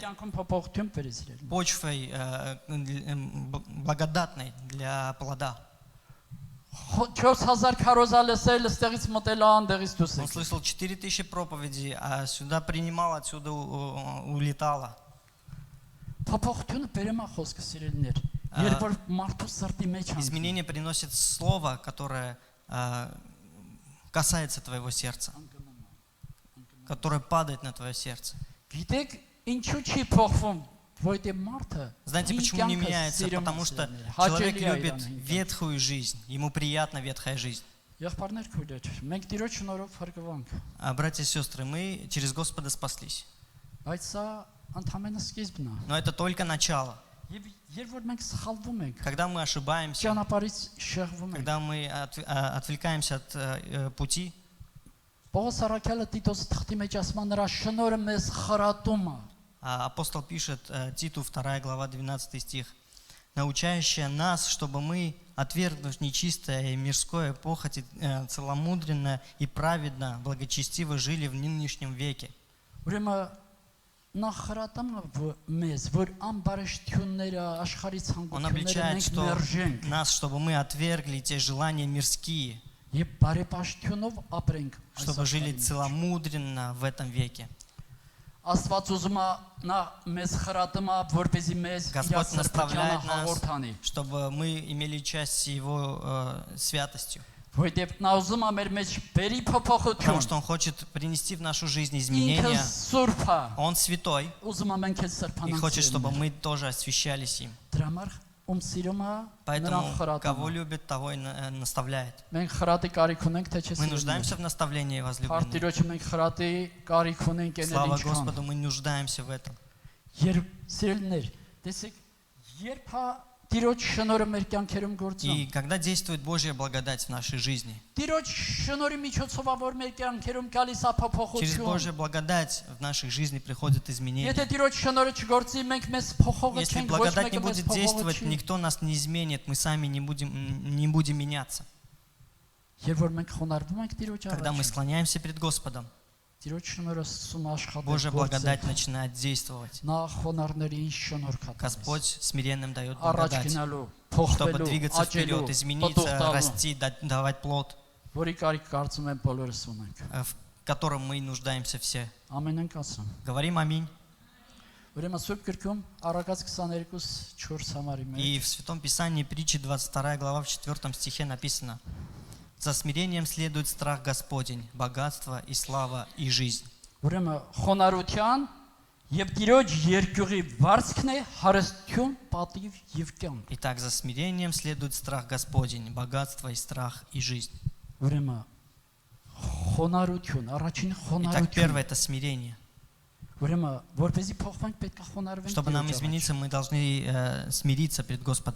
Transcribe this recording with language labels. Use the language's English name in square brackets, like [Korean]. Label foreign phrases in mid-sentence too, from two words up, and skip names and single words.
[Armenian] կյանքում փոփոխություն բերել։ [Russian] почвой благодатной для плода. [Armenian] 4000 քարոզա լսել, ստեղից մտել անդեղից դուրս [Russian] Он [Armenian] եկել։ [Russian] слышал 4000 проповедей, а сюда принимал, отсюда улетало. [Armenian] Փոփոխությունը բերում է խոսքը սիրելիներ։ Երբ որ մարդու սրտի մեջ է։ [Russian] Изменение приносит слово, которое касается твоего сердца, которое падает на твое сердце. [Armenian] Գիտեք, ինչու չի փոխվում, որտեղ մարդը։ [Russian] Знаете, почему не меняется? Потому что человек любит ветхую жизнь, ему приятна ветхая жизнь. [Armenian] Եղբայրներ քույրեր, մենք Տիրոջ շնորհով փրկվանք։ [Russian] А братья и сестры, мы через Господа спаслись. [Armenian] Բայց սա ընդհանրապես սկիզբն է։ [Russian] Но это только начало. [Armenian] Եվ երբ որ մենք սխալվում ենք, [Russian] Когда мы ошибаемся, [Armenian] ճանապարհից շեղվում ենք։ [Russian] когда мы отвлекаемся от пути, [Armenian] Պողոս առաքյալը Տիտոս թղթի մեջ ասում է նրա շնորհը մեզ խրատում է։ [Russian] апостол пишет Титу 2 глава 12 стих, научающая нас, чтобы мы, отвергнув нечистое и мирское похоти, целомудренно и праведно, благочестиво жили в нынешнем веке. [Armenian] Ուրեմն նա խրատում է մեզ, որ ամբարշտությունները, աշխարհի [Russian] Он [Armenian] ցանկությունները [Russian] обличает, [Armenian] մենք [Russian] что [Armenian] մերժենք [Russian] нас, чтобы мы отвергли те желания мирские, [Armenian] եւ բարեպաշտությունով ապրենք։ [Russian] чтобы жили целомудренно в этом веке. [Armenian] Աստված ուզում է նա մեզ խրատում է, որպեսզի մեզ [Russian] Господь наставляет нас, [Armenian] հաղորդանի։ [Russian] чтобы мы имели часть Его святостью. [Armenian] Որտեւ նա ուզում է մեր մեջ բերի փոփոխություն։ [Russian] Потому что Он хочет принести в нашу жизнь [Armenian] Ինքը [Russian] изменения. [Armenian] սուրբ է։ [Russian] Он святой [Armenian] Ուզում է մենք էլ [Russian] и [Armenian] սրբանանք։ [Russian] хочет, чтобы мы тоже освящались им. [Armenian] Դրա համար ում սիրում է, նրան [Russian] Поэтому [Armenian] խրատում [Russian] кого [Armenian] է։ [Russian] любит, того и наставляет. [Armenian] Մենք խրատի կարիք ունենք, թե չէ։ [Russian] Мы нуждаемся в наставлении, возлюбленные. [Armenian] Արտիրոջը մենք խրատի կարիք ունենք ելել [Russian] Слава [Armenian] ինչքան։ [Russian] Господу, мы нуждаемся в этом. [Armenian] Երբ սիրելիներ, տեսեք, երբ հա Տիրոջ շնորհը մեր կյանքերում գործում։ [Russian] И когда действует Божья благодать в нашей жизни, [Armenian] Տիրոջ շնորհի միջոցով ա որ մեր կյանքերում գալիս է [Russian] через [Armenian] փոփոխություն։ [Russian] Божью благодать в нашей жизни приходят изменения. [Armenian] Եթե Տիրոջ շնորհը չգործի, մենք մեզ փոխողը [Russian] Если [Armenian] չենք, ոչ [Russian] благодать не [Armenian] մեկը մեզ [Russian] будет [Armenian] փոխողը [Russian] действовать, [Armenian] չի։ [Russian] никто нас не изменит, мы сами не будем меняться. [Armenian] Երբ որ մենք խոնարհվում ենք Տիրոջ [Russian] Когда мы [Armenian] առաջ, [Russian] склоняемся перед Господом, [Armenian] Տիրոջ շնորհը սկսում է աշխատել։ [Russian] Божья благодать начинает действовать. [Armenian] Նա խոնարհներին շնորհ կա։ [Russian] Господь смиренным дает [Armenian] Առաջ [Russian] благодать, [Armenian] գնալու, [Russian] чтобы [Armenian] փոխվելու, [Russian] двигаться [Armenian] աճելու, [Russian] вперед, измениться, [Armenian] պատուղ [Russian] расти, давать плод, [Armenian] որի կարիք կարծում եմ բոլորս ունենք։ [Russian] в котором мы нуждаемся все. [Armenian] Ամեն ասում։ [Russian] Говорим аминь. [Armenian] Ուրեմն Սուրբ Գրքում Առակաց 22:4 համարի մեջ [Russian] И в Святом Писании притчи 22 глава в 4 стихе написано: «За смирением следует страх Господень, богатство и слава и жизнь». [Armenian] Ուրեմն խոնարհության եւ Տիրոջ երկյուղի վարձքն է հարստություն, պատիվ եւ կյանք։ [Russian] Итак, за смирением следует страх Господень, богатство и страх и жизнь. [Armenian] Ուրեմն խոնարհություն, առաջին [Russian] Итак, [Armenian] խոնարհություն։ [Russian] первое это смирение. [Armenian] Ուրեմն որպեսզի փոխվենք պետք է խոնարհվենք։ [Russian] Чтобы нам измениться, мы должны смириться перед Господом.